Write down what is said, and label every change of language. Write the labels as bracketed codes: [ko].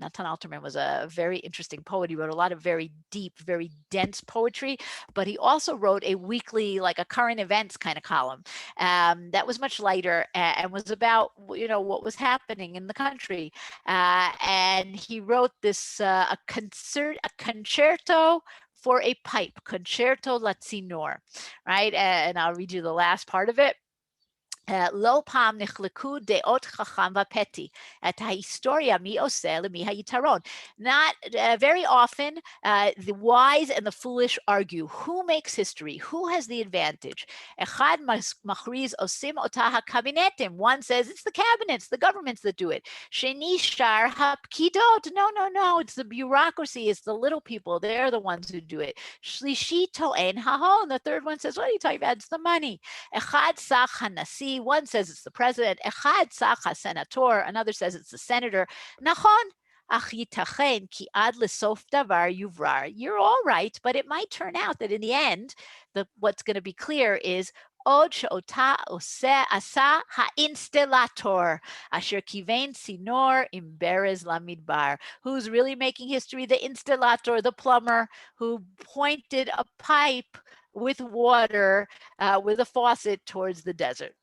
[en] Natan Alterman was a very interesting poet. He wrote a lot of very deep, very dense poetry, but he also wrote a weekly, like a current events kind of column that was much lighter and was about, you know, what was happening in the country. And he wrote this a concerto for a pipe, Concerto Latzinor, right? And I'll read you the last part of it. [he] לא פעם נחלקו דעות חכם ופתי, את ההיסטוריה מי עושה למי היתרון. [en] Not very often, the wise and the foolish argue. Who makes history? Who has the advantage? [he] אחד מכריז עושים אותה הקבינטים. [en] One says it's the cabinets, the governments that do it. [he] שני שר הפקידות. [en] No, no, no, it's the bureaucracy, it's the little people. They're the ones who do it. [he] שלישי טוען ההון. [en] The third one says, what are you talking about? It's the money. [he] אחד סח הנשיא. [en] One says it's the president. [he] אחד סח הסנטור. [en] Another says it's the senator. [he] נכון. אך ייתכן כי עד לסוף דבר יוברר. [en] You're all right, but it might turn out that in the end, what's going to be clear is [he] עוד שאותה עשה האינסטלטור, אשר כיוון צינור עם ברז למדבר. [en] Who's really making history? The installator, the plumber, who pointed a pipe with water, with a faucet towards the desert.